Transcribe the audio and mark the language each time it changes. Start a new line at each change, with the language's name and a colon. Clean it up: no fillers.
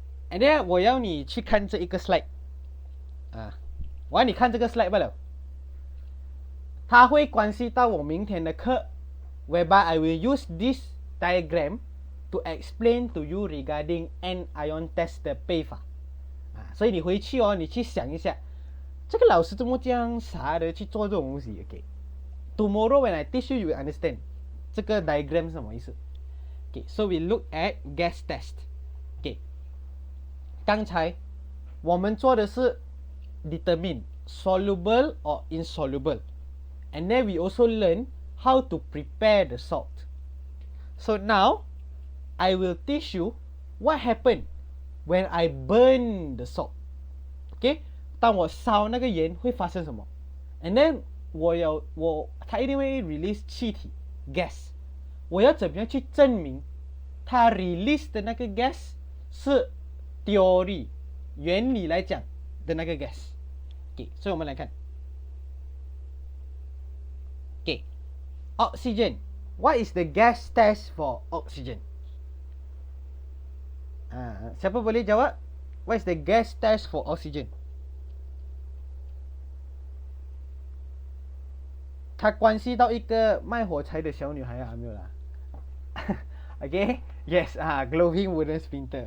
English: And then
Chinese: 我要你去看这一个 slide 我要你看这个 slide 罢了，它会关系到我明天的课
English: whereby I will use this diagram to explain to you regarding anion test
Chinese: 的背法所以你回去你去想一下这个老师怎么这样傻的去做这种东西。
English: Okay, tomorrow when I teach you, you will understand
Chinese: 这个
English: diagram
Chinese: 是什么意思。
English: Okay, so we look at gas test. Okay,
Chinese: 刚才我们做的是
English: determine soluble or insoluble, and then we also learn how to prepare the salt. So now I will teach you what happened when I burn the salt.
Chinese: Okay, 当我烧那个盐会发生什么
English: and then
Chinese: 它一定会 release 气体 gas， 我要怎么样去证明它 release 的那个 gas 是 theory 原理来讲的那个 gas。 Okay, 所以我们来看 Okay, oxygen.
English: What is the gas test for oxygen?
Malay: Siapa boleh jawab?
English: What is the gas test for oxygen?
Chinese: 它关系到一个卖火柴的小女孩没有啦
English: Okay, yes, glowing wooden splinter.